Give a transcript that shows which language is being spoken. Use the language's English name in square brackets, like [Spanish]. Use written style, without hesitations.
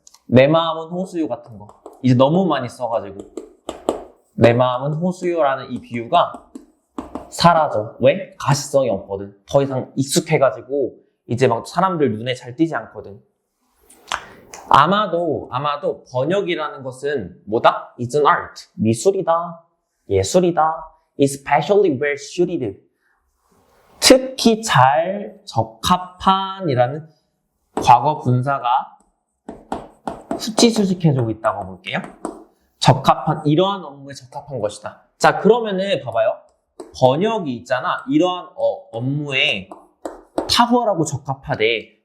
[Korean] 내 마음은 호수요 같은 거. 이제 너무 많이 써가지고 내 마음은 호수요라는 이 비유가 사라져. 왜? 가시성이 없거든. 더 이상 익숙해가지고 이제 막 사람들 눈에 잘 띄지 않거든. 아마도 번역이라는 것은 뭐다? [English] It's an art. [Korean] 미술이다. 예술이다. [English] Especially well suited. [Korean] 특히 잘 적합한이라는 과거 분사가 수치 수식해주고 있다고 볼게요. 적합한, 이러한 업무에 적합한 것이다. 자, 그러면은 봐봐요. 번역이 있잖아. 이러한 업무에 탁월하고 적합하대.